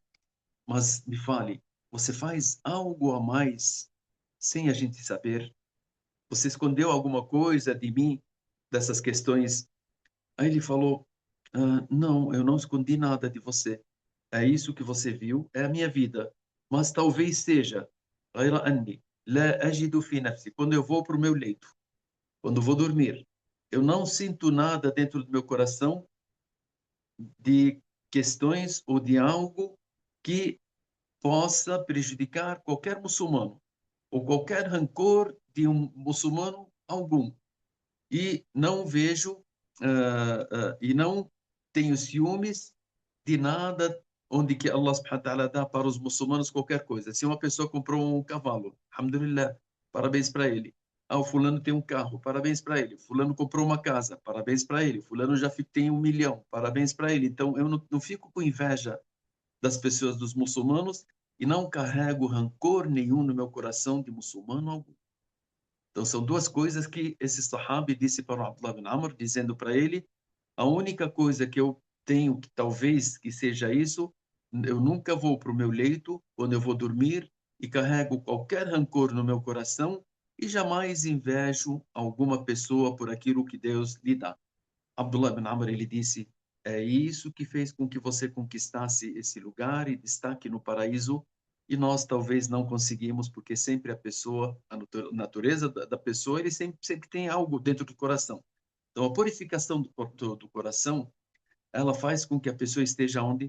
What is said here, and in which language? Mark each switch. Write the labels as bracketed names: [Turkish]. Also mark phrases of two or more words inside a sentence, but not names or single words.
[Portuguese] Mas me fale, você faz algo a mais sem a gente saber? Você escondeu alguma coisa de mim, dessas questões? Aí ele falou: não, eu não escondi nada de você. É isso que você viu, é a minha vida. Mas talvez seja, [Arabic] غير أني لا أجد في نفسي. [Portuguese] Quando eu vou para o meu leito, quando vou dormir, eu não sinto nada dentro do meu coração de questões ou de algo que possa prejudicar qualquer muçulmano ou qualquer rancor de um muçulmano algum. E não vejo e não tenho ciúmes de nada onde que [Arabic] الله سبحانه وتعالى [Portuguese] dá para os muçulmanos qualquer coisa. Se uma pessoa comprou um cavalo, alhamdulillah, parabéns para ele. O fulano tem um carro, parabéns para ele. Fulano comprou uma casa, parabéns para ele. Fulano já tem 1 milhão, parabéns para ele. Então eu não fico com inveja das pessoas, dos muçulmanos, e não carrego rancor nenhum no meu coração de muçulmano algum. Então, são duas coisas que esse sahabi disse para o Abdullah bin Amr, dizendo para ele: a única coisa que eu tenho, que talvez que seja isso, eu nunca vou para o meu leito, quando eu vou dormir, e carrego qualquer rancor no meu coração, e jamais invejo alguma pessoa por aquilo que Deus lhe dá. Abdullah bin Amr, ele disse: é isso que fez com que você conquistasse esse lugar e destaque no paraíso, e nós talvez não conseguimos, porque sempre a pessoa, a natureza da pessoa, ele sempre tem algo dentro do coração. Então, a purificação do coração, ela faz com que a pessoa esteja onde?